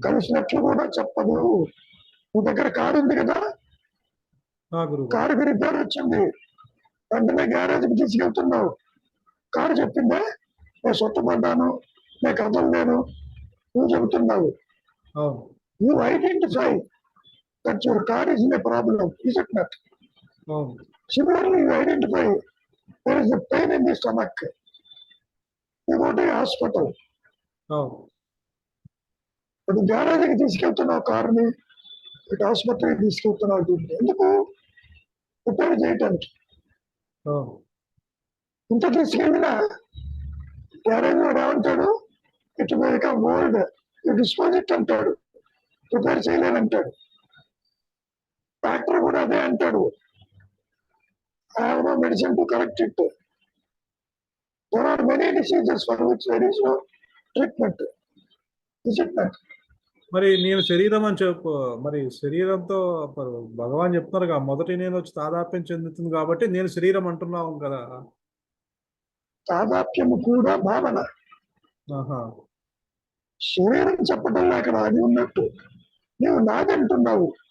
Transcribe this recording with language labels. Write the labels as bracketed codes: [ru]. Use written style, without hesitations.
[te] కలిసినట్లు కూడా చెప్పదు. నీ దగ్గర కారు ఉంది కదా, గురుగారు. కారుకి రిపేర్ వచ్చింది, వెంటనే గ్యారేజ్కి తీసుకెళ్తున్నావు. కారు చెప్పిందే నేను సొత్తపడ్డాను, నేను కదలలేను, నువ్వు చెబుతున్నావు. అవును. [en] You identify that your car is in a problem, is it not? [te] అవును. [en] Similarly, you identify there is a pain in the stomach. You go to a hospital. [te] అవును. అది గ్యారేజ్కి తీసుకెళ్తున్నావు కారుని, ఇటు హాస్పిటల్కి తీసుకెళ్తున్నావు. దీన్ని ఎందుకు? రిపేర్ చేయటానికి. అవును. ఇంత తీసుకెళ్ళినా గ్యారేజ్ వాడు ఏమంటాడు? [en] it may become old, you dispose it [te] అంటాడు, రిపేర్ చేయలేనంటాడు. డాక్టర్ కూడా అదే అంటాడు, [en] I have no medicine to correct it. There are many diseases for which there is no treatment. Is it not? [te] మరి నేను శరీరం అని చెప్పు, మరి శరీరంతో మరి భగవాన్ చెప్తున్నారు కదా, మొదటి నేను వచ్చి తాదాప్యం చెందుతుంది కాబట్టి నేను శరీరం అంటున్నావు కదా. తాదాప్యము కూడా భావన. ఆహా. శరీరం చెప్పటంలో అక్కడ అది ఉన్నట్టు నీవు నాది అంటున్నావు.